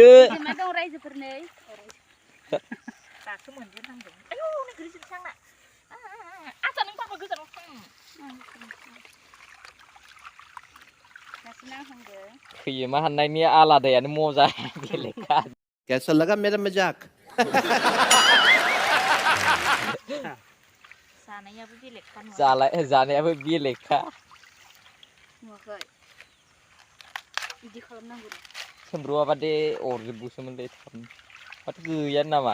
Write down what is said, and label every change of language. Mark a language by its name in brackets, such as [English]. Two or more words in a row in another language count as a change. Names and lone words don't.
[Bodo] दं रायजोफोरनै दासो मोनजेनहांदों आयौ नै गोलैजोबसै आंना आसा नों बाबा गोजानाव थां खैजिमा हाननायनि आलादायानो मजा बेलेगखा [Hindi] कैसा लगा मेरा मजाक [Bodo] जानायाबो बेलेगखा नुवाखै बिदि खालामनांगौ सोमब्रुवा बादे अरजोबगौसोमोनलै माथो गैयानो नामा